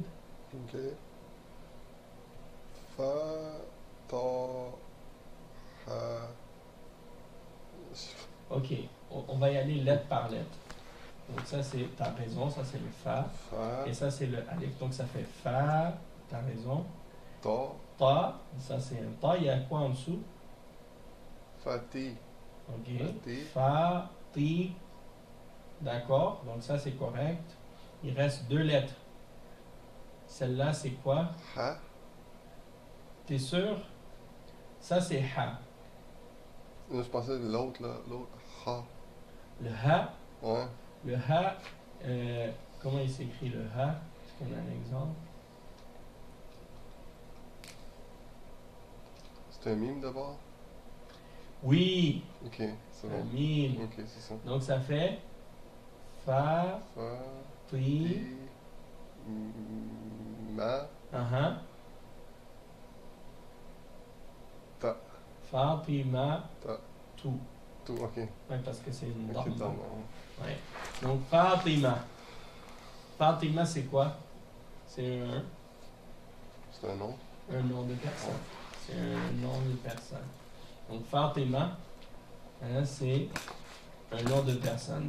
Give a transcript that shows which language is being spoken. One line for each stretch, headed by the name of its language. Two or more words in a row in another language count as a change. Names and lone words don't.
French: Ok. Fa, ta, ha. Ok, on va y aller lettre par lettre. Donc ça, c'est, t'as raison, ça c'est le fa. Fa, Et ça, c'est le alif. Donc ça fait fa, t'as raison. ta, Ta, ça c'est un ta. Il y a quoi en dessous? fati, Ok. Fati. Fa, ti. D'accord, donc ça c'est correct. Il reste deux lettres. Celle-là, c'est quoi? ha. T'es sûr? Ça c'est ha. Je pensais l'autre, là, l'autre, ha. Le ha, Ouais. le ha, comment il s'écrit le ha? Est-ce qu'on a un exemple? C'est un mime d'abord? Oui, Ok, c'est un bon. mime. Ok, c'est ça. Donc ça fait fa, Fa, ti, ti, ma, ta, Fatima, ta, tout. tout, ok. Ouais, parce que c'est une Ok, dame. dans Ouais. Donc Fatima. Fatima, c'est quoi? C'est C'est un nom? un nom de personne. C'est un nom de personne. Donc Fatima, hein, c'est un nom de personne.